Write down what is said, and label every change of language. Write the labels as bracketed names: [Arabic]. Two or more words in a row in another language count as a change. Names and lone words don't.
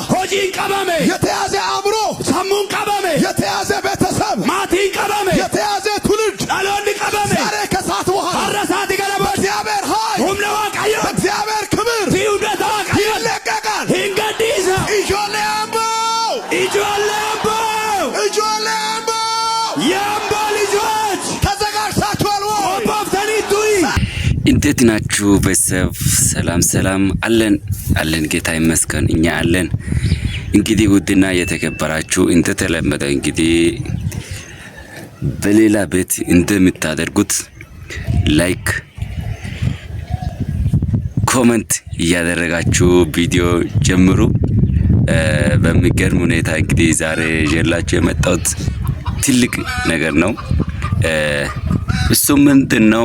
[Oromo] hojiin qabame [Amharic] የተያዘ አእምሮ [Oromo] sammuun qabame [Amharic] የተያዘ ቤተሰብ [Oromo] maatiin qabame [Amharic] የተያዘ ትውልድ [Oromo] dhaloonni qabame [Amharic] ዛሬ ከሰዓት በኋላ [Oromo] har'a saati gara booda [Amharic] በእግዚአብሔር ኃይል [Oromo] humna waaqayyoo [Amharic] በእግዚአብሔር ክብር [Oromo] fiudhata waaqayyoo [Amharic] ይለቀቃል [Oromo] hin gadhiisa ijoollee amboo ijoollee amboo [Amharic] የአምቦ ልጆች ተዘጋጅታችኋል ወይ ቆቦፍተኒቱ እንዴት ናችሁ ቤተሰብ? ሰላም አለን ጌታ ይመስገን እኛ አለን። እንግዲህ ውድና የተከበራችሁ እንደተለመደው እንግዲህ በሌላ ቤት እንደምታደርጉት [English] like comment [Amharic] እያደረጋችሁ ቪዲዮ ጀምሩ። በሚገርም ሁኔታ እንግዲህ ዛሬ ይዤላችሁ የመጣሁት ትልቅ ነገር ነው። እሱ ምንድነው?